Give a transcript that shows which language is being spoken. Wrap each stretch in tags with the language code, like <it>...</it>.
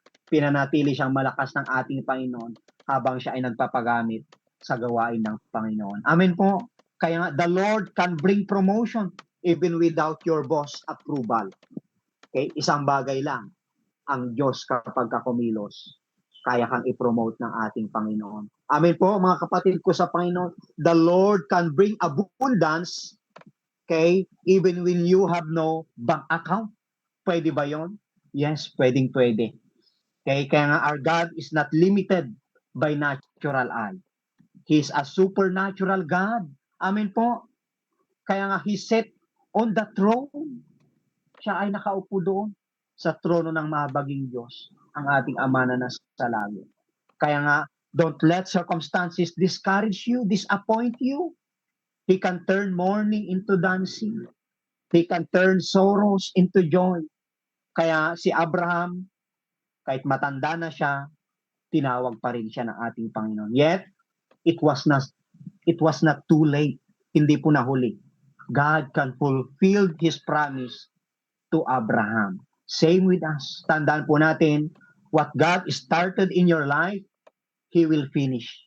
<tl>Pinanatili siyang malakas ng ating Panginoon habang siya ay nagpapagamit sa gawain ng Panginoon. Amen po. Kaya nga,</tl> <en>the Lord can bring promotion even without your boss approval. Okay?</en> <tl>Isang bagay lang, ang Diyos kapag kumilos, kaya kang i-promote ng ating Panginoon. Amen po, mga kapatid ko sa Panginoon.</tl> <en>The Lord can bring abundance, okay, even when you have no bank account.</en> <tl>Pwede ba yon?</tl> <en>Yes, pwede. Okay,</en> <tl>kaya nga</tl> <en>our God is not limited by natural eye. He is a supernatural God.</en> <tl>Amen po. Kaya nga</tl> <en>He sat on the throne.</en> <tl>Siya ay nakaupo doon sa trono ng mahabaging Diyos, ang ating Ama na nasa langit. Kaya nga,</tl> <en>don't let circumstances discourage you, disappoint you. He can turn mourning into dancing. He can turn sorrows into joy.</en> <tl>Kaya si Abraham, kahit matanda na siya, tinawag pa rin siya ng ating Panginoon.</tl> <en>Yet, it was not too late.</en> <tl>Hindi po nahuli.</tl> <en>God can fulfill His promise to Abraham. Same with us.</en> <tl>Tandaan po natin,</tl> <en>what God started in your life, He will finish.</en>